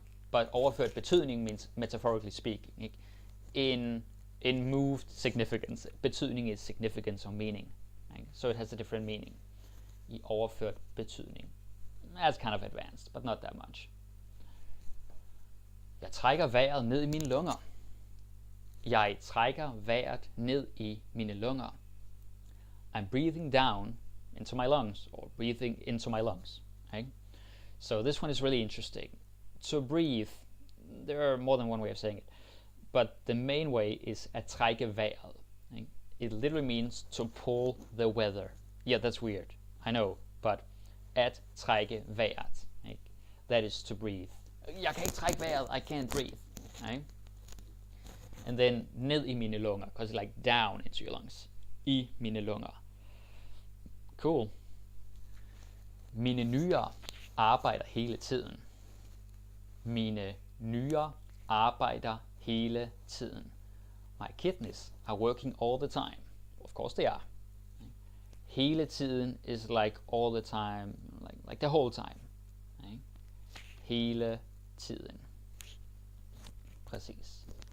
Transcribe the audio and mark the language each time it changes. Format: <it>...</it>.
<en>But overført betydning means metaphorically speaking. Ikke? In moved significance. Betydning is significance or meaning. Ikke? So it has a different meaning.</en> <da>I overført betydning.</da> <en>That's kind of advanced, but not that much.</en> <da>Jeg trækker vejret ned i mine lunger. Jeg trækker vejret ned i mine lunger.</da> <en>I'm breathing down into my lungs, or breathing into my lungs. Okay? So this one is really interesting. To breathe, there are more than one way of saying it, but the main way is at trække vejret. Okay? It literally means to pull the weather. Yeah, that's weird, I know, but at trække vejret. Okay? That is to breathe.</en> <da>Jeg kan ikke trække vejret,</da> <en>I can't breathe. Okay? And then</en> <da>ned i mine lunger,</da> <en>because it's like down into your lungs.</en> <da>I mine lunger.</da> <en>Cool.</en> <da>Mine nyrer arbejder hele tiden. Mine nyrer arbejder hele tiden.</da> <en>My kidneys are working all the time. Of course they are. Hele tiden is like all the time, like the whole time.</en> <da>Okay? Hele tiden. Præcis.</da>